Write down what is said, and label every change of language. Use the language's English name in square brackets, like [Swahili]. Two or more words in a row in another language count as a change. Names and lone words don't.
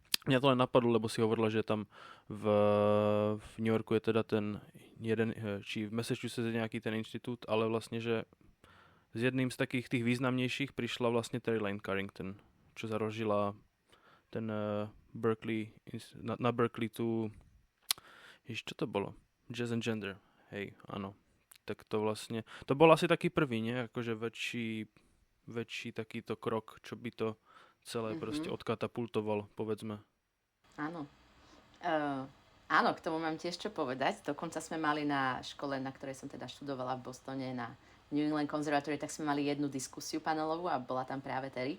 [Slovak] Mňa to len napadlo, lebo si hovorila, že tam v New Yorku je teda ten jeden, či v Massachusetts je nejaký ten inštitút, ale vlastne, že s jedným z takých tých významnejších prišla vlastne Terry Lane Carrington, čo založila ten Berkeley, na Berkeley tu, čo to bolo? Jazz and Gender, hej, áno. Tak to vlastne, to bol asi taký prvý, nie? Akože väčší takýto krok, čo by to celé proste odkatapultoval, povedzme. Áno. Áno, k tomu mám tiež čo povedať. Dokonca sme mali na škole, na ktorej som teda študovala v Bostone, na New England Conservatory, tak sme mali jednu diskusiu panelovú a bola tam práve Terry.